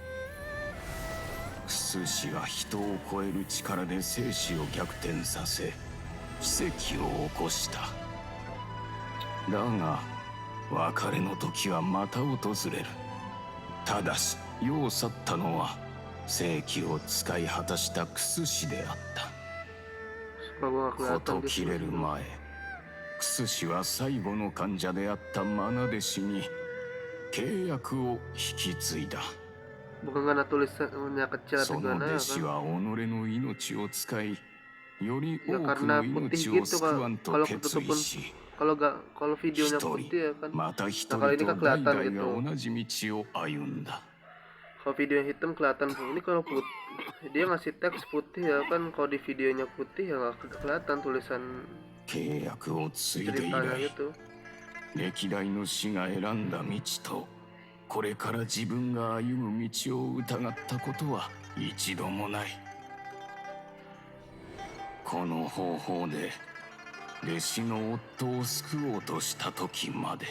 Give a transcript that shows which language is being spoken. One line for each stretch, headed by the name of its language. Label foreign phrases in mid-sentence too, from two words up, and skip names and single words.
Japanese: クス氏は人を超える力で生死を逆転させ奇跡を起こした。だが別れの時はまた訪れる。ただし世を去ったのは正気を使い果たしたクス氏であった
Indonesian: Sumpah gua nggak
Japanese: た。
Indonesian: kelihatan
Japanese: 事
Indonesian: di
Japanese: 切れる
Indonesian: sini.
Japanese: 前、クス氏は最後の患者であったマナ弟子に契約を引き継いだ。
Indonesian: Bukan karena tulisannya kecil
Japanese: そ
Indonesian: atau
Japanese: の
Indonesian: gimana
Japanese: 弟
Indonesian: ya
Japanese: 子
Indonesian: kan?
Japanese: は己の命を使い、より
Indonesian: Ya
Japanese: 多く
Indonesian: karena
Japanese: の
Indonesian: putih
Japanese: 命を
Indonesian: gitu
Japanese: 救わん
Indonesian: kan.
Japanese: と
Indonesian: Kalau
Japanese: 決意
Indonesian: ketutupin
Japanese: し、
Indonesian: kalau videonya
Japanese: 一人
Indonesian: putih ya kan.
Japanese: また一
Indonesian: Nah
Japanese: 人
Indonesian: kalau ini
Japanese: と
Indonesian: kan
Japanese: 代
Indonesian: kelihatan
Japanese: 々
Indonesian: gitu.
Japanese: が同じ道を歩んだ。
Indonesian: Kalau video yang hitam kelihatan. Ini kalau putih, dia ngasih teks putih ya kan. Kalau di videonya putih ya nggak kelihatan tulisan
Japanese: 契約を継いで以
Indonesian: ceritanya
Japanese: 来、
Indonesian: gitu.
Japanese: 歴代の死が選んだ道と、これから自分が歩む道を疑ったことは一度もない。この方法で弟子の夫を救おうとした時まで。